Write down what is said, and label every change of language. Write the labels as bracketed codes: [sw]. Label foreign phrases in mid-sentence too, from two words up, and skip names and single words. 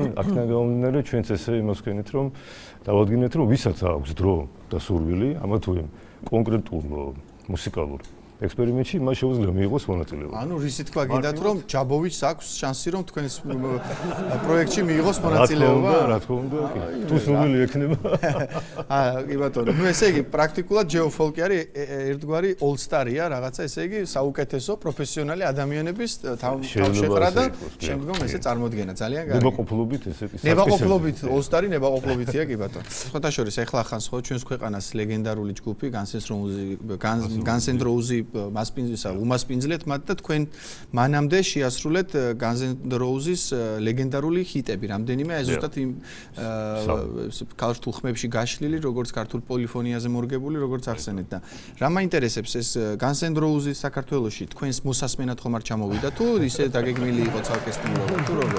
[ka] აქედან გამომდინარე ჩვენც ესე იმას ვქენით რომ დავადგინეთ რომ ვისაც აქვს დრო და სურვილი ამა თუ იმ კონკრეტულ მუსიკალურ ექსპერიმენტში მას შეუძლია მიიღოს მონაწილეობა. ანუ რისი თქვა გინდათ რომ ჯაბოვიჩს აქვს შანსი რომ თქვენს პროექტში მიიღოს მონაწილეობა? რა თქმა უნდა, კი. თუ სურვილი ექნება. კი ბატონო. ნუ ესე იგი პრაქტიკულად ჯეოფოლკი არის ერთგვარი all-star-ია, რაღაცა ესე იგი საუკეთესო პროფესიონალი ადამიანების თავშეყრა და შემდგომ ესე წარმოდგენა. ძალიან კარგი. ნებაყოფლობით ესე კი. ნებაყოფლობით all-star-ი ნებაყოფლობითია კი ბატონო. სხვათა შორის ეხლა ხანს ხო ჩვენს ქვეყანას ლეგენდარული ჯგუფი Guns N' Roses მასპინძლისა უმასპინძლეთ მათ და თქვენ მანამდე შეასრულეთ Guns N' Roses ლეგენდარული ჰიტები რამდენიმე აი ზუსტად იმ ქართულ ხმებში გაშლილი როგორც ქართულ პოლიფონიაზე მორგებული როგორც ახსენეთ და რა მაინტერესებს ეს Guns N' Roses საქართველოში თქვენს მოსასმენად ხომ არ ჩამოვიდა თუ ისე დაგეგმილი იყო ცალკე სტუმრობა თუ როგორ?